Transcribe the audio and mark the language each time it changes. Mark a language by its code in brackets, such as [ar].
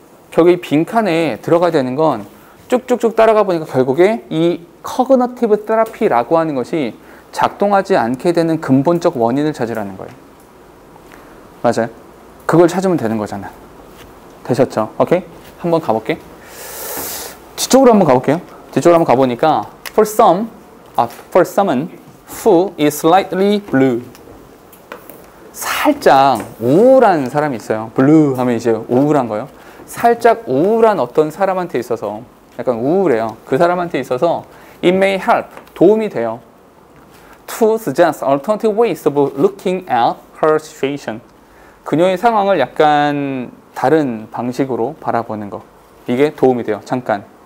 [ko] 결국 이 빈칸에 들어가야 되는 건 쭉쭉쭉 따라가 보니까 결국에 이 cognitive therapy라고 하는 것이 작동하지 않게 되는 근본적 원인을 찾으라는 거예요. 맞아요. 그걸 찾으면 되는 거잖아. 되셨죠? 오케이? 한번 가볼게. 뒤쪽으로 한번 가볼게요. 뒤쪽으로 한번 가보니까 [en] for someone who is slightly blue. [ko] 살짝 우울한 사람이 있어요. blue 하면 이제 우울한 거예요. 살짝 우울한 어떤 사람한테 있어서 약간 우울해요. 그 사람한테 있어서 [en] it may help, [ko] 도움이 돼요. [en] to suggest alternative ways of looking at her situation. [ko] 그녀의 상황을 약간 다른 방식으로 바라보는 거. 이게 도움이 돼요. 잠깐.